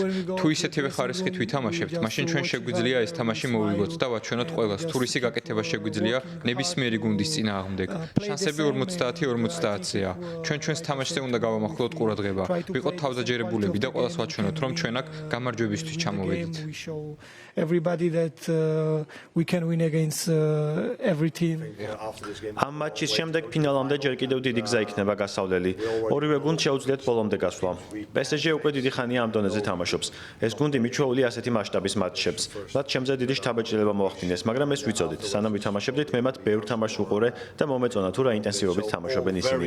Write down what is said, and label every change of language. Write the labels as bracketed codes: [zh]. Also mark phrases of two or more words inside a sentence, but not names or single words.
[ka] თუ ისეთივე ხარისხით ვითამაშებთ, მაშინ ჩვენ შეგვიძლია ეს თამაში მოვიგოთ და ვაჩვენოთ ყველას, თუ რისი გაკეთება შეგვიძლია ნებისმიერი გუნდის წინააღმდეგ. შანსები 50-50-ზეა. ჩვენ ჩვენს თამაშზე უნდა გავამახვილოთ ყურადღება. ვიყოთ თავდაჯერებულები და ყველას ვაჩვენოთ, რომ ჩვენ აქ გამარჯვებისთვის ჩამოვედით. [en] Everybody that we can win against every team. [ka] ამ მატჩის შემდეგ ფინალამდე ჯერ კიდევ დიდი გზა იქნება გასავლელი. ორივე გუნდს შეუძლიათ ბოლომდე გასვლა. PSG უკვე დიდი ხანია ამ დონეზე თამაშობს. ეს გუნდი მიჩვეულია ასეთი მასშტაბის მატჩებს. მათ ჩემზე დიდი შთაბეჭდილება მოახდინეს, მაგრამ ეს ვიცოდით. სანამ ვითამაშებდით, მე მათ ბევრ თამაშს ვუყურე და მომეწონა თუ რა ინტენსივობით თამაშობენ ისინი.